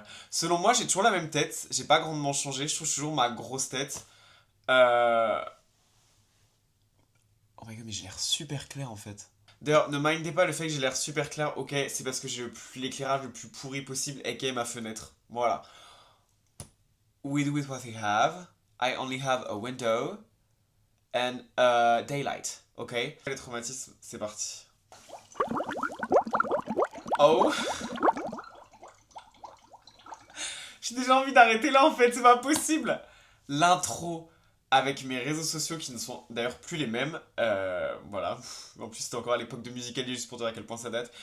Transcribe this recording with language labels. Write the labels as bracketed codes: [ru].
[fr] Selon moi, j'ai toujours la même tête, j'ai pas grandement changé, je trouve toujours ma grosse tête. [en] Oh my god, [fr] mais j'ai l'air super clair en fait. D'ailleurs, ne mindez pas le fait que j'ai l'air super clair, ok, c'est parce que j'ai l'éclairage le plus pourri possible, aka ma fenêtre. [en] Voilà. We do with what we have. I only have a window and daylight, ok. [fr] Les traumatismes, c'est parti. Oh. J'ai déjà envie d'arrêter là en fait, c'est pas possible. L'intro avec mes réseaux sociaux qui ne sont d'ailleurs plus les mêmes. Voilà. En plus, c'était encore à l'époque de Musical.ly, juste pour dire à quel point ça date.